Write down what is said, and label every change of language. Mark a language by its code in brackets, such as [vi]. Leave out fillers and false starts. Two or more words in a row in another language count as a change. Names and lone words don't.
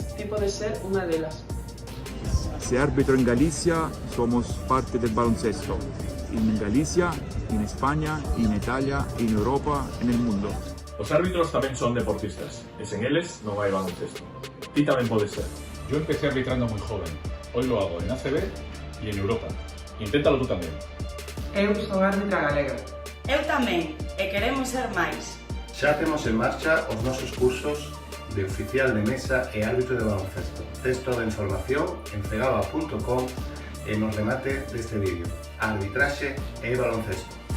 [gl] Ti podes ser unha delas. [es] Se árbitro en Galicia, somos parte del baloncesto. En Galicia, en España, en Italia, en Europa, en el mundo. [gl] Os árbitros tamén son deportistas, e sen eles non hai baloncesto. Ti tamén podes ser. [es] Yo empecé arbitrando muy joven. Hoy lo hago en ACB y en Europa. Inténtalo tú también. [gl] Eu son árbitra galega. Eu tamén, e queremos ser máis. Xa temos en marcha os nosos cursos de oficial de mesa e árbitro de baloncesto. Tes toda a información en cegaba.com e nos remate deste vídeo. Arbitraxe e baloncesto.